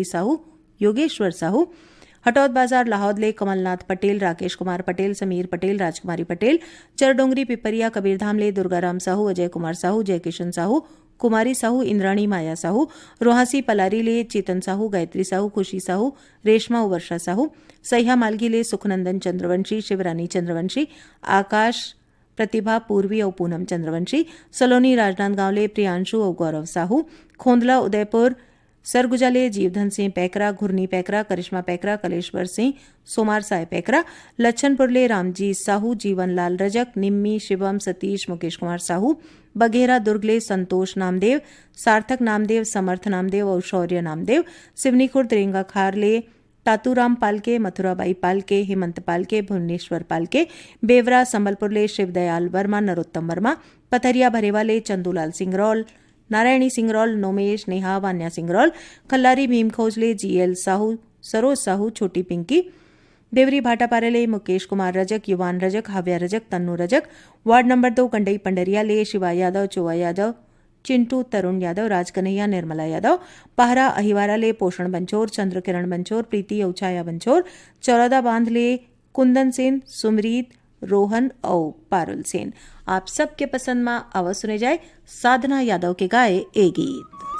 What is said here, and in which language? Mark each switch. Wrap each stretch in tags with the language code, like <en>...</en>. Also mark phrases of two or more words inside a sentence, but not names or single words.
<hne>साहू योगेश्वर साहू हटौद बाजार लाहौद ले कमलनाथ पटेल राकेश कुमार पटेल समीर पटेल राजकुमारी पटेल चरडोंगरी पिपरिया कबीरधाम ले दुर्गाराम साहू अजय कुमार साहू जयकिशन साहू कुमारी साहू इंद्राणी माया साहू रोहासी पलारी ले चेतन साहू गायत्री साहू खुशी साहू रेशमा वर्षा साहू सह्या मालगी ले सुखनंदन चंद्रवंशी शिवरानी चंद्रवंशी आकाश प्रतिभा पूर्वी और पूनम चंद्रवंशी सलोनी राजनांदगांव ले प्रियांशु और गौरव साहू खोंदला उदयपुर सरगुजाले जीवधन सिंह पैकरा घुरनी पैकरा करिश्मा पैकरा कलेश्वर सिंह सोमार साय पैकरा लच्छनपुरले रामजी साहू जीवनलाल रजक निम्मी शिवम सतीश मुकेश कुमार साहू बघेरा दुर्गले संतोष नामदेव सार्थक नामदेव समर्थ नामदेव और शौर्य नामदेव सिवनी खुर्द रेंगा खारले तातूराम पालके मथुराबाई पालके हेमंत पालके भुवनेश्वर पालके बेवरा संबलपुरले शिवदयाल वर्मा नरोत्तम वर्मा पथरिया भरेवाले चंदूलाल सिंगरौल नारायणी सिंगरौल नोमेश नेहा वान्या सिंगरौल खल्लारी भीम खोजले जीएल साहू सरोज साहू छोटी पिंकी देवरी भाटापारेले मुकेश कुमार रजक युवान रजक हाव्या रजक तन्नू रजक वार्ड नंबर 2 कंडई पंडरिया ले शिवा यादव चोवा यादव चिंटू तरुण यादव राजकन्हैया निर्मला यादव पहरा अहिवारा ले पोषण बंचोर चंद्रकिरण बंचोर प्रीति औछाया बंचोर चौरादा बांध ले कुंदन सेन सुमरीत रोहन और पारुल सेन। आप सबके पसंद में आवाज सुने जाए साधना यादव के गाए ए गीत।</hne>